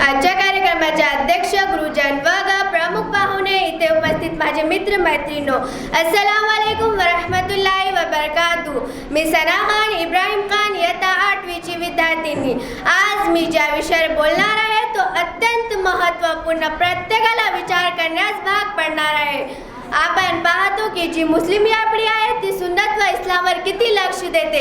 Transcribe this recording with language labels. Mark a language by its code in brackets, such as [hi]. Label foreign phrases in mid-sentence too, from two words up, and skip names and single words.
[mr] आजच्या कार्यक्रमाचे अध्यक्ष गुरुजन वर्ग प्रमुख पाहुणे इथे उपस्थित माझे मित्र मैत्रिणींनो, [ar] السلام عليكم ورحمة الله وبركاته. [mr] मी सना खान इब्राहिम खान इयत्ता 8वी ची विद्यार्थिनी। आज मी ज्या विषयावर बोलणार आहे तो अत्यंत महत्त्वपूर्ण, प्रत्येकाला विचार करण्यास भाग पडणार आहे। आपण पाहतो की जी मुस्लिम या पिढी आहे ती सुन्नत व इस्लामवर किती लक्ष देते।